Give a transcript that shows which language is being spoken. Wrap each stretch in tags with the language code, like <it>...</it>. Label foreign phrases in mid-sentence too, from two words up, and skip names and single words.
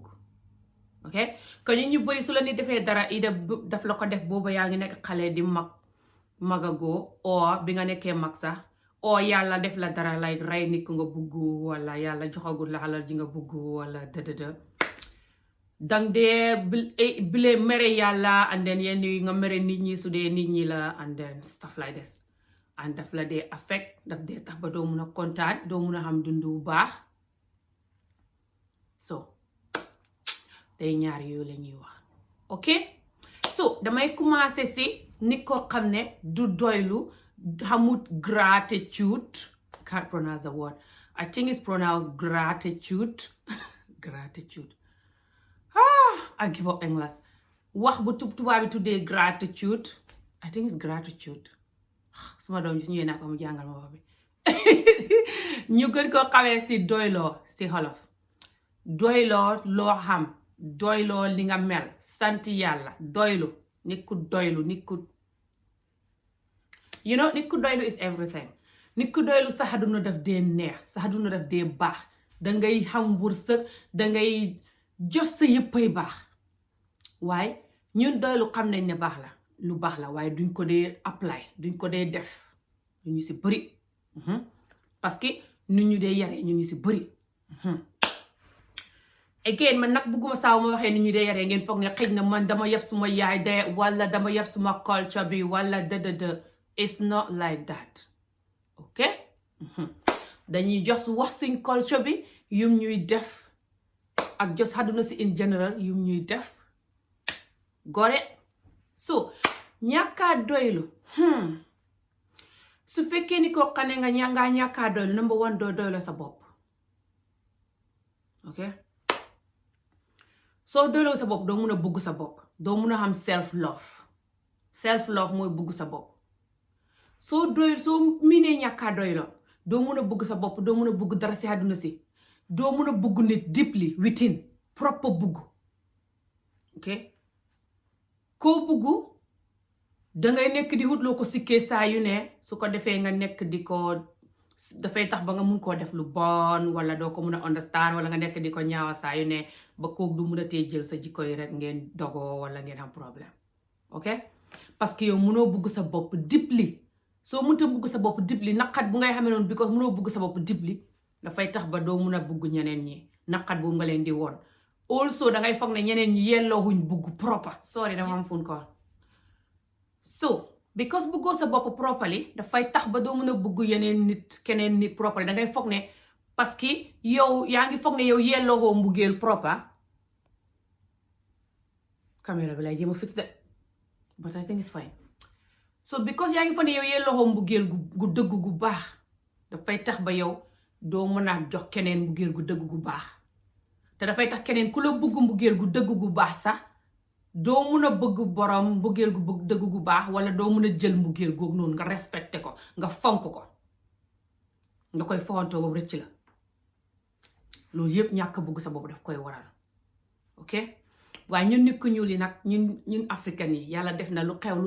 <wo>Ok, kon ñu bëri su la nit defee dara ida daf la ko def booba yaa ngi nekk xale di magagoo oo bi nga nekkee mag sax, oo yàlla def la dara like rey nit ku nga bëgg wala yàlla joxagul la xalal ji nga bëgg wala dëdëdë dang dee bile mere yàlla</wo> <en>and then</en> <wo>yenn yi nga mere nit ñi su dee nit ñi la</wo> <en>and then stuff like this,</en> <wo>and daf la dee affect, daf dee tax ba doo mun a kontaan, doo mun a xam dund bu baax. So tey ñaar yooyu la ñuy wax. Ok, so damay commencer si nit ko xam ne du doylu, xamut gratitude,</wo> <en>can't pronounce the word, I think it's pronounced gratitude. Gratitude. I give up English.</en> <wo>Wax bu tubaab bi tuddee gratitude,</wo> <en>I think it's gratitude.</en> <wo>Suma doom gis ñu yéena ko mu jàngal ma wax bi. Ñu gën ko xamee si doyloo si xolof. Doyloo loo xam, doyloo li nga mel, sant yàlla, doylu, nit ku doylu, nit ku</wo> <en>you know,</en> <wo>nit ku doylu</wo> <en>is everything.</en> <wo>Nit ku doylu sa àdduna daf dee neex, sa àdduna daf dee baax, dangay xam wërsëg, dangay jos sa yëppay baax. waaye ñun doylu xam nañ ne baax la, lu baax la, waaye duñ ko dee apply, duñ ko dee def ñu si bëri parce que nu ñu dee yaree ñu si bëri. Again man nag bugguma saaw ma waxee ni ñu dee yaree ngeen foog ne xëj na man dama yeb suma yaay de wala dama yeb suma culture bi wala dëdëdë.</wo> <en>It's not like that.</en> <wo>Ok, dañuy just wax suñ culture bi yum ñuy def ak just àdduna si</wo> <en>in general</en> <wo>yum ñuy def gore. So ñàkkaa doylu su fekkee ni ko xane nga ñàkkaa doylu</wo> <en>number one</en> <wo>doo doylu sa bopp. Ok, ok soo doyloo sa bopp doo mun a bugg sa bopp doo mun a xam</wo> <en>self love</en> <wo>mooy bugg sa bopp soo miinee ñàkkaa doyloo doo mun a bugg sa bopp doo mun a bugg dara si àdduna si doo mun a bugg nit</wo> <en>deeply within proper</en> <wo>bugg ok koo bugg dangay nekk di wutloo ko sikkee saa yu ne su ko defee nga nekk di ko dafay tax ba nga mun koo def lu bon wala doo ko mun a understand wala nga nekk di ko ñaawa saa yu ne ba kook du mun a tee jël sa jikko yi rek ngeen dogoo wala ngeen am problème ok parce que yow munoo bugg sa bopp deeply soo mënta bugg sa bopp deeply naqat bu ngay xamee noonu because munoo bugg sa bopp deeply dafay tax ba doo mun a bugg ñeneen ñi naqat bu nga leen di woon also dangay foog ne ñeneen ñi yelloohuñ bugg proper sorry dama am</wo> <en>phone call</en> <wo>so because buggoo sa bopp properly dafay tax ba doo mën a bugg keneen nit properly dangay foog ne parce que yow yaa ngi foog ne yow yelloo mbugeel proper caméra bi lay jéem a fix de</wo> <en>but I think it's fine so because</en> <wo>yaa ngi foog ne yow yelloo mbugeel gu dëgg gu baax dafay tax ba yow doo mën a jox keneen mbugeel gu dëgg gu baax te dafay tax keneen ku la bugg mbugeel gu dëgg gu baax sax doo mun a bëgg borom mbugeel gu bëgg dëgg gu baax wala doo mun a jël mbugeel googu noonu nga respecté ko nga fonk ko nga koy fontoo boobu rëcc la loolu yëpp ñàkk bëgg sa bopp daf koy waral ok waaye ñun nit ku ñuul yi nag ñun africain yi yàlla def na lu xew lu</wo>